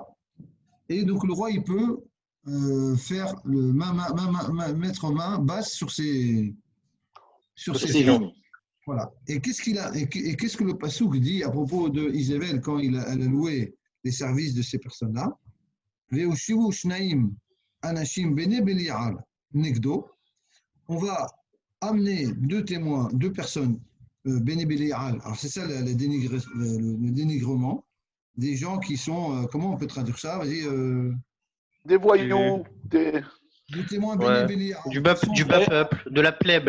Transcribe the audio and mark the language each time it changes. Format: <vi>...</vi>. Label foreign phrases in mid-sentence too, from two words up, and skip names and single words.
<fr>Et donc, le roi, il peut faire mettre main basse sur ses vignes. Voilà. Et qu'est-ce que le Passouk dit à propos de Isabelle quand elle a loué les services de ces personnes-là?</fr> <he>ויושיבו שנים אנשים בני בליעל נגדו.</he> <fr>On va amener deux témoins, deux personnes</fr> <he>בני בליעל.</he> <fr>Alors c'est ça le dénigrement des gens qui sont, comment on peut traduire ça? Vas-y. Des voyous, des témoins</fr> <he>בני בליעל.</he> <fr>Du bas peuple, de la plèbe.</fr>